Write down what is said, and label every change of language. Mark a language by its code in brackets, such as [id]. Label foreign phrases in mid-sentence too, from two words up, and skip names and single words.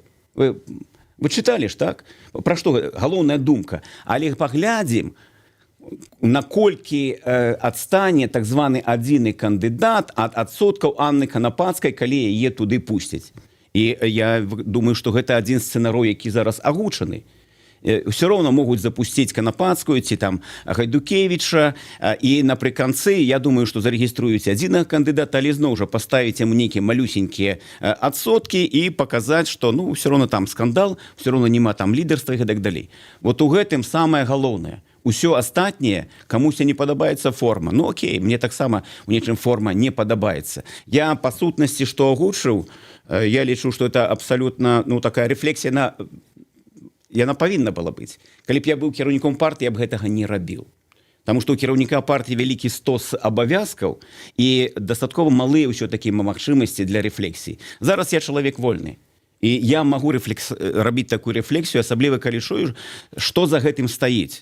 [be] Вы чыталі ж, так? Пра што? Галоўная думка. Але паглядзім, наколькі адстане так званы адзіны кандыдат ад адсоткаў Анны Канапацкай, калі яе туды пусцяць. І я думаю, што гэта адзін з сцэнарой, які зараз агучаны. Все равно могут запустить Канапацкую ці там Гайдукевича, і напрыканцы я думаю, что зарегіструюць адзінага кандыдата, але зноў жа паставіць яму нейкія малюсенькія адсоткі і паказаць, [ru] что ну все равно там скандал, все равно [be] няма там лідарства і гэтак далей. Вот у гэтым самае галоўнае. Усё астатняе камусь не падабаецца форма. Ну окей, мне таксама у нечым форма не падабаецца. Я па сутнасці што агучыў, я лічу, [ru] что это абсолютно ну такая [be] рэфлексія на яна павінна была быць. Калі б я быў кіраўніком партыі, я б гэтага не рабіў. Таму што ў кіраўніка партыі вялікі стос абавязкаў і дастаткова малыя ўсё-такі магчымасці для рэфлексіі. Зараз я чалавек вольны. І я магу рабіць такую рэфлексію, асабліва калі чую, што за гэтым стаіць.